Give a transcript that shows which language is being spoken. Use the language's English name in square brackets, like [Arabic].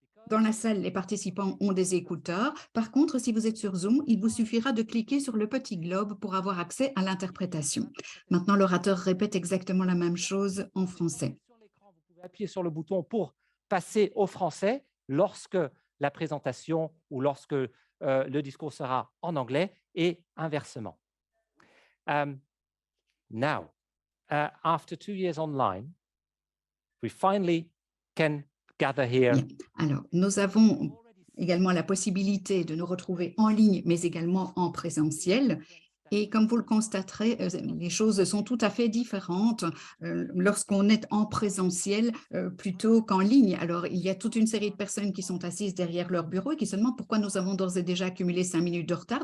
[French] Dans la salle, les participants ont des écouteurs. Par contre, si vous êtes sur Zoom, il vous suffira de cliquer sur le petit globe pour avoir accès à l'interprétation. Maintenant, l'orateur répète exactement la même chose en français. Vous pouvez appuyer sur le bouton pour passer au français lorsque la présentation ou lorsque le discours sera en anglais et inversement. [English] Now, after 2 years online, we finally can gather here. [French] Bien. Alors, nous avons également la possibilité de nous retrouver en ligne, mais également en présentiel. Et comme vous le constaterez, les choses sont tout à fait différentes lorsqu'on est en présentiel plutôt qu'en ligne. Alors, il y a toute une série de personnes qui sont assises derrière leur bureau et qui se demandent pourquoi nous avons d'ores et déjà accumulé 5 minutes de retard.